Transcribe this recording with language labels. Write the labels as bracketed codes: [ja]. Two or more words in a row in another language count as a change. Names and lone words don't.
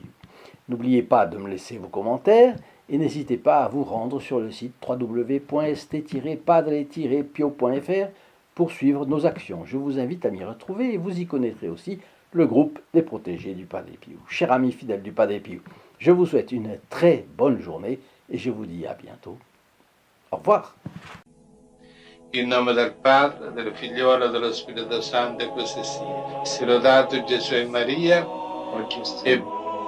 [fr] N'oubliez pas de me laisser vos commentaires et n'hésitez pas à vous rendre sur le site www.st-padre-pio.fr pour suivre nos actions. Je vous invite à m'y retrouver et vous y connaîtrez aussi le groupe des protégés du Padre Pio. Chers amis fidèles du Padre Pio, je vous souhaite une très bonne journée et je vous dis à bientôt. Au revoir. [it] In nome del Padre, del Figliolo e dello Spirito Santo, e così sia. Sia lodato Gesù e Maria, e